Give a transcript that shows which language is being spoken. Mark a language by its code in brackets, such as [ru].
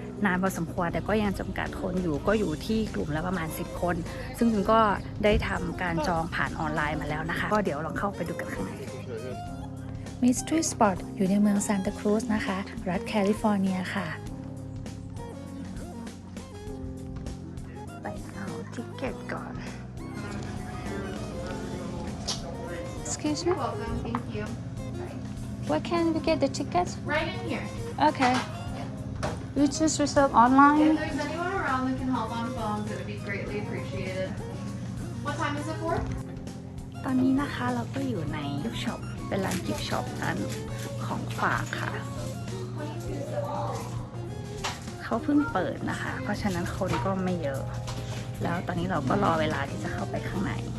[th] นานพอสมควรแต่ก็ยังจำกัดคนอยู่ก็อยู่ที่กลุ่มละประมาณ10คนซึ่งจุนก็ได้ทำการจองผ่านออนไลน์มาแล้วนะคะก็เดี๋ยวลองเข้าไปดูกันข้างในMystery Spot อยู่ในเมืองซานตาครูซนะคะรัฐแคลิฟอร์เนียค่ะไปเอาทิกเก็ตก่อน [en] Excuse me? Welcome, thank you. Where can we get the tickets? Right in here. Okay. You just reserve online? If there's anyone around that can help on phones, it would be greatly appreciated. What time is it for? [th] ตอนนี้นะคะเราก็อยู่ในกิฟต์ช็อปเป็นร้านกิฟต์ช็อปนั้นของฝากค่ะเขาเพิ่งเปิดนะคะเพราะฉะนั้นคนก็ไม่เยอะแล้วตอนนี้เราก็รอเวลาที่จะเข้าไปข้างใน